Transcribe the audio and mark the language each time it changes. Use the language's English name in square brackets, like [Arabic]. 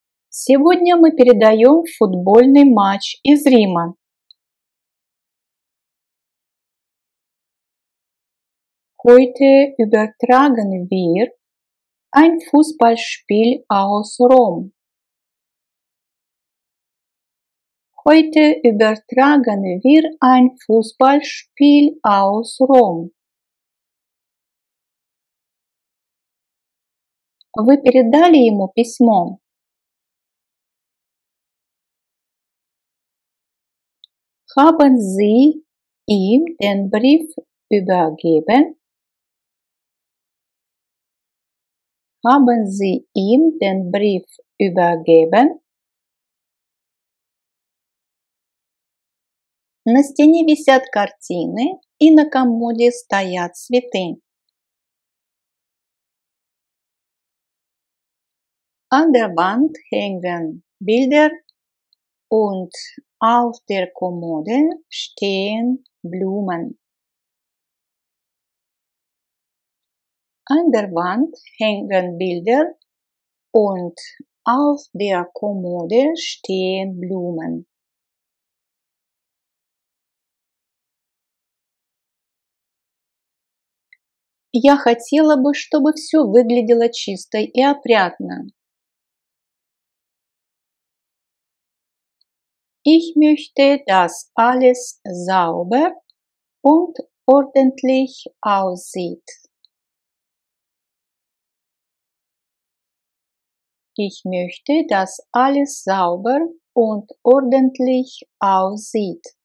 [Russian] Сегодня мы передаем футбольный матч из Рима. [German] Heute übertragen wir ein Fußballspiel aus Rom. Heute übertragen wir ein Fußballspiel aus Rom. [Russian] Вы передали ему письмо? [German] Haben Sie ihm den Brief übergeben? Haben Sie ihm den Brief übergeben? [Russian] На стене висят картины и на комоде стоят цветы. [German] An der Wand hängen Bilder und auf der Kommode stehen Blumen. An der Wand hängen Bilder und auf der Kommode stehen Blumen. [Russian] Я хотела бы, чтобы все выглядело чисто и опрятно. [German] Ich möchte, dass alles sauber und ordentlich aussieht. Ich möchte, dass alles sauber und ordentlich aussieht.